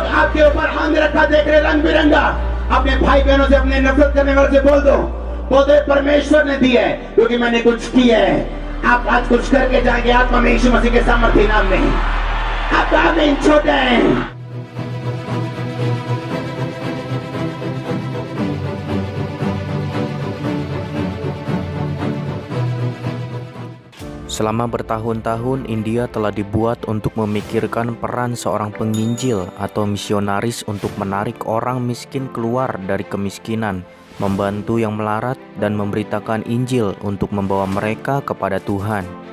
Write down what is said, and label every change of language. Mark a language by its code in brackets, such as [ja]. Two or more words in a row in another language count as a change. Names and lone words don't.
[hi] के ऊपर हाथ रखा देख रहे रंग बिरंगा। अपने भाई बहनों से, अपने नफरत करने वालों से बोल दो परमेश्वर ने दिया है, क्योंकि मैंने कुछ किया है। आप आज कुछ करके जाएंगे आत्मा में यीशु मसीह के सामर्थ्य नाम में। आप आमीन छोटे हैं। [id] Selama bertahun-tahun, India telah dibuat untuk memikirkan peran seorang penginjil atau misionaris untuk menarik orang miskin keluar dari kemiskinan, membantu yang melarat, dan memberitakan Injil untuk membawa mereka kepada Tuhan.